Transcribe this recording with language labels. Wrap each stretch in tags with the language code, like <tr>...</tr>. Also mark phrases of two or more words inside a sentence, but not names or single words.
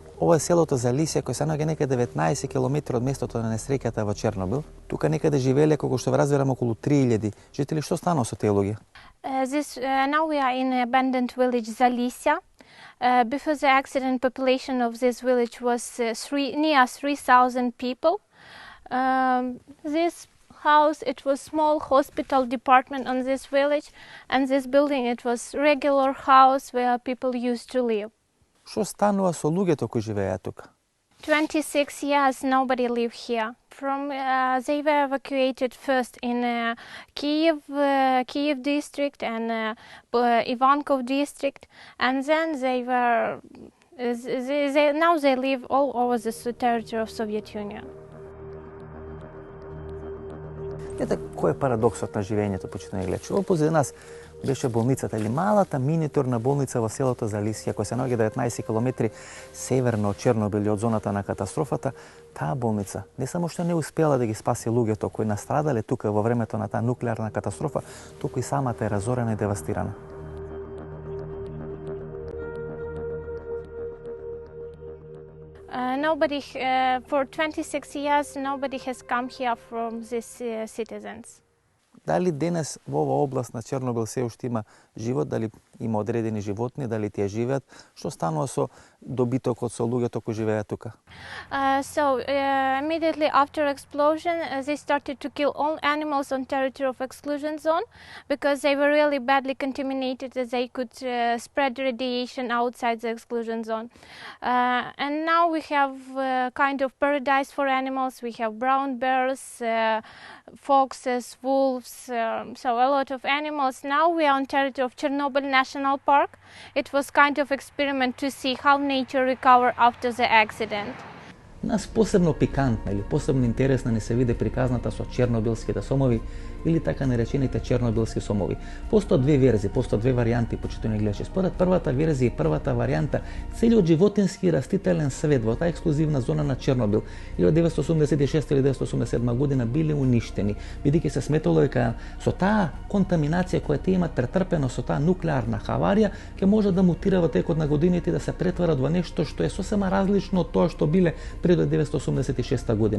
<mk>Ова е селото Залисија, кој се наоѓа некаде 19 км од местото на несреќата во Чернобил. Тука некаде живееле, колку што разбирам, околу 3000 жители. Што станало со тие луѓе?</mk> <en>Now we are in abandoned village Залисија. Before the accident, population of this village was near 3,000 people. This house, it was small hospital department on this village, and this building, it was regular house where people used to live.</en> <mk>Што станува со луѓето кои живееат тука?</mk> <en>26 years nobody lived here. They were evacuated first in Kiev district and Ivankov district, and then now they live all over the territory of Soviet Union.</en> <mk>Ете, кој е парадоксот на живењето, почитувани гледачи? Ова позади нас беше болницата или малата миниатюрна болница во селото Залисија, која се наоѓа 19 км северно од Чернобил и од зоната на катастрофата. Таа болница не само што не успела да ги спаси луѓето кои настрадале тука во времето на таа нуклеарна катастрофа, туку и самата е разорена и девастирана.</mk> <en>For 26 years, nobody has come here from these citizens.</en> <mk>Дали денес во оваа област на Чернобил се уште има живот, дали има одредени животни, дали тие живеат? Што станува со добитокот, со луѓето кои живеат тука?</mk> <en>Immediately after explosion, they started to kill all animals on territory of exclusion zone because they were really badly contaminated, as they could spread radiation outside the exclusion zone. And now we have kind of paradise for animals. We have brown bears, foxes, wolves, so a lot of animals. Now we are on territory of Chernobyl National Park. It was kind of experiment to see how nature recover after the accident.</en> <mk>Нас посебно пикантна или посебно интересна не се виде приказната со чернобилските сомови или така наречените чернобилски сомови. Постојат две верзии, постојат две варијанти, почитувани гледачи. Според првата верзија и првата варијанта, целиот животински и растителен свет во таа ексклузивна зона на Чернобил 1986 или 1987 година биле уништени, бидејќи се сметало дека со таа контаминација која тие имат претрпено со таа нуклеарна хаварија, ќе може да мутира во текот на годините и да се претварат во нешто што е сосема различно од тоа што биле пред 1986 година.</mk>